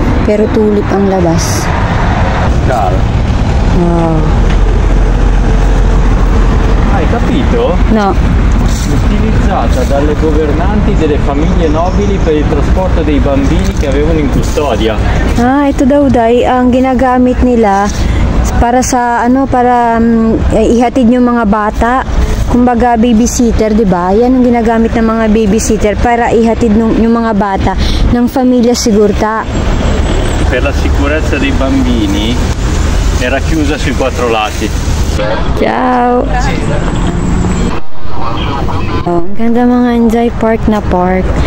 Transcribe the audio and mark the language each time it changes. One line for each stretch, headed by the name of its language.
Filipino: Pero tulip ang labas. Wow.
Italian: Hai capito? No. Utilizzata dalle governanti delle famiglie nobili per il trasporto dei bambini che avevano in custodia.
Filipino: Ito daw, Day, ang ginagamit nila para sa para ihatid yung mga bata. Kumbaga babysitter, 'di ba? Yan ang ginagamit ng mga babysitter para ihatid yung mga bata ng famiglia Sigurta.
Italian: Per la sicurezza dei bambini era chiusa sui 4 lati. Ciao!
Filipino: Ang ganda, mga Inday, park na park.